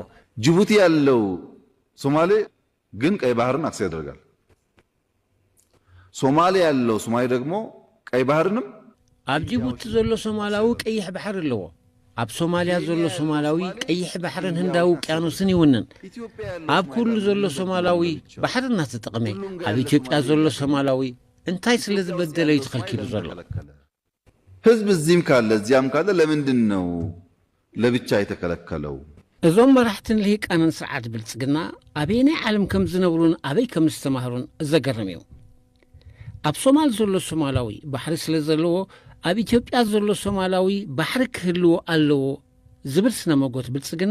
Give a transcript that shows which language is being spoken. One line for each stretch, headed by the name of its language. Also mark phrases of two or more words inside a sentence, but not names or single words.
Amharic: ጅቡቲ ያለው ሶማሌ ግን ቀይ ባህርን አክሰስ ያደርጋል ሶማሊያ ያለው ሶማሌ ደግሞ ቀይ ባህርንም
Tigrinya: ኣብ ጅቡቲ ዘሎ ሶማላዊ ቀይሕ ባሕሪ ኣለዎ ኣብ ሶማሊያ ዘሎ ሶማላዊ ቀይሕ ባሕርን ህንዳዊ ውቅያኖስን ይውንን ኣብ ኩሉ ዘሎ ሶማላዊ ባሕርና ተጠቅመ ኣብ ኢትዮጵያ ዘሎ ሶማላዊ እንታይ ስለ ዝበደለ ይተኸልኪሉ ዘሎ
Amharic: ህዝብ እዚህም ካለ እዚያም ካለ ለምንድን ነው ለብቻ የተከለከለው
Tigrinya: እዞም መራሕትን ልሂቃንን ስርዓት ብልጽግና ኣበየናይ ዓለም ከም ዝነብሩን ኣበይ ከም ዝተማህሩን ዘገርም እዩ ኣብ ሶማል ዘሎ ሶማላዊ ባሕሪ ስለ ዘለዎ ኣብ ኢትዮጵያ ዘሎ ሶማላዊ ባሕሪ ክህልዎ ኣለዎ ዝብል ስነ መጎት ብልጽግና